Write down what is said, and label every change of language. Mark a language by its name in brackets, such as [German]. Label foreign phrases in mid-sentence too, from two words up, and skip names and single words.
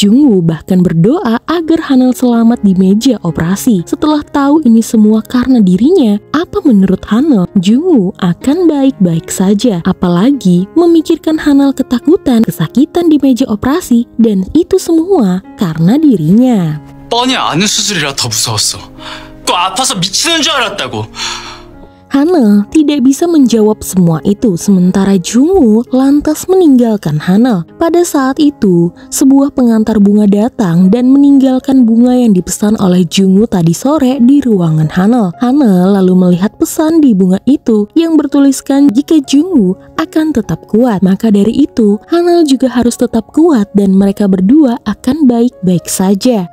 [Indonesian] Jungwoo bahkan berdoa agar Hanel selamat di meja operasi. Setelah tahu ini semua karena dirinya, apa menurut Hanel? Jungwoo akan baik-baik saja. Apalagi memikirkan Hanel ketakutan, kesakitan di meja operasi, dan itu semua karena dirinya. [Korean] 뻔히 아는 수술이라 더 무서웠어. 또 아파서 미치는 줄 알았다고. [Indonesian] Hanel tidak bisa menjawab semua itu, sementara Jungwoo lantas meninggalkan Hanel. Pada saat itu, sebuah pengantar bunga datang dan meninggalkan bunga yang dipesan oleh Jungwoo tadi sore di ruangan Hanel. Hanel lalu melihat pesan di bunga itu yang bertuliskan jika Jungwoo akan tetap kuat, maka dari itu Hanel juga harus tetap kuat dan mereka berdua akan baik-baik saja.